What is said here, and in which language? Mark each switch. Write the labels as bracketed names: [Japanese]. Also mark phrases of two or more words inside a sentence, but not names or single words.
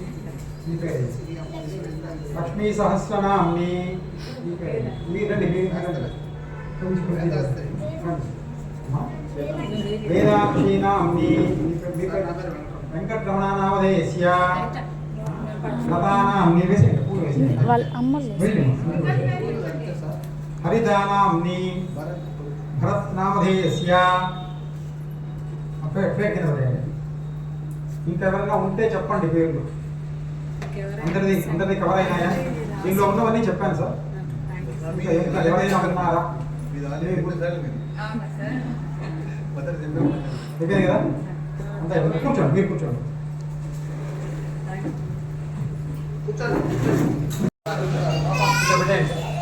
[Sanskrit] लक्ष्मी सहस्र नाम्नी वेदाक्षी नाम्नी वेंकटरमण नामधेयस्य लता नाम्नी हरिता नाम्नी भरत नामधेयस्य [Telugu] ఇంకెవరైనా ఉంటే చెప్పండి పేర్లు అందరిది కవర్ అయినాయా దీనిలో ఉన్నవన్నీ చెప్పాను సార్ ఇంకా ఎవరైనా ఉన్నారా అయిపోయింది కదా అంతా కూర్చోండి మీరు కూర్చోండి ఇక్కడ పెట్టేయండి.